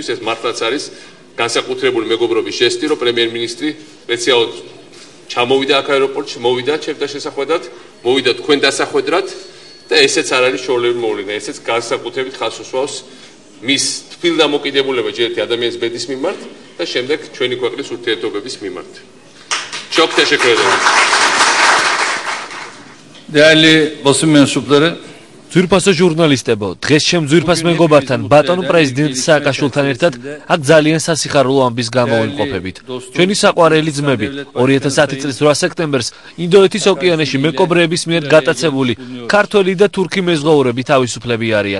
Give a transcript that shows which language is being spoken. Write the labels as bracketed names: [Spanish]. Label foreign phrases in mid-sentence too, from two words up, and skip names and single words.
[Georgian] ეს მართლაც არის განსაკუთრებული მეგობრობის ჟესტი, რომ პრემიერ-მინისტრი სპეციალურად ჩამოვიდა აქ აეროპორტში, მოვიდა ჩემთან შესახვედრად, მოვიდა თქვენ დასახვედრად და ესეც არ არის შორლები მოვლენა, ესეც განსაკუთრებით ხაზს უსვავს მის თბილ დამოკიდებულება ჯერეთი ადამიანის ბედის მიმართ და შემდეგ ჩვენი ქვეყნის ურთიერთობების მიმართ. [Turkish] Çok teşekkür ederim. Değerli basın mensupları, [Georgian] ძვირფასო ჟურნალისტებო, დღეს ჩემ ძვირფას მეგობართან, ბატონ პრეზიდენტ სააკაშვილთან ერთად აქ ძალიან სასიხარულო ამბის გამოვიმყოფებით. ჩვენი საყვარელი ძმები 2010 წლის 8 სექტემბერს ინდოეთის ოკეანეში მეკობრეების მიერ გატაცებული ქართველი და თურქი მეზღვაურები თავისუფლები არიან.